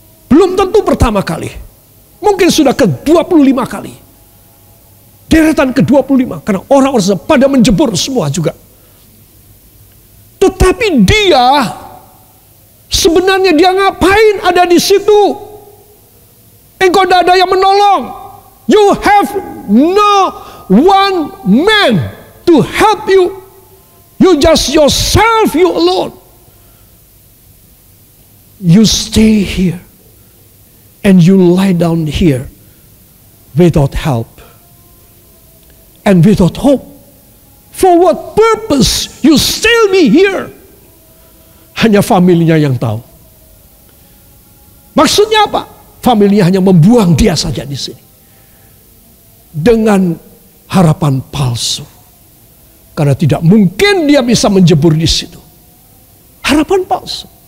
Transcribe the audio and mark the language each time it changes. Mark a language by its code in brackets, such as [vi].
[id] Belum tentu pertama kali. Mungkin sudah ke 25 kali. Deretan ke 25. Karena orang-orang pada menjebur semua juga. Tetapi dia, sebenarnya dia ngapain ada di situ? Engkau tidak ada yang menolong. [en] You have no one man to help you. You just yourself, you alone. You stay here. And you lie down here without help. And without hope. For what purpose you still be here? [id] Hanya familinya yang tahu. Maksudnya apa? Familinya hanya membuang dia saja di sini. Dengan harapan palsu. Karena tidak mungkin dia bisa menjebur di situ. Harapan palsu.